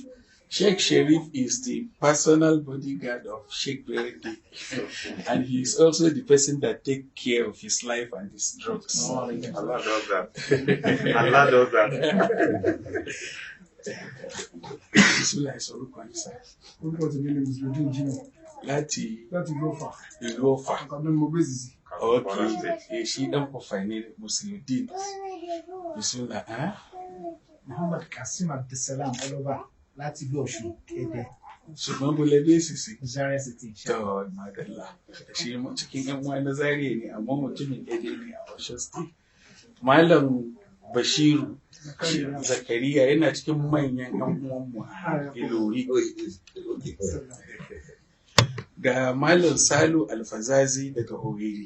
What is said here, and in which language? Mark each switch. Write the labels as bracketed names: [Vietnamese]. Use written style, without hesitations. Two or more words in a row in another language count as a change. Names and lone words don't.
[English] Sheikh Sharif is the personal bodyguard of Sheikh Berindi, and he is also the person that takes care of his life and his drugs. Allah does that. Allah does that. [Yoruba] Bismillah, sorúkọ yín sá. Láti ìlú Ọ̀fà. [Hausa] Okay, ṣí ɗan Ọ̀fà ne Musliudeen. [Yoruba] Bismillah. Muhammad Kasim Abdulsalam Oloba láti ìlú Ọ̀ṣun Ẹdẹ. Ṣùgbọ́n bó lẹ dé sísè. [Hausa] Zaria City. To, madalla. Shi cikin ƴan uwa na Zaria ne, amma mutumin Ẹdẹ ne a Ọ̀ṣun State. Malam Bashiru Zakariya yana cikin manyan ƴan uwanmu a Ilori. Ga Malam Salu Alfazazi daga Owerri.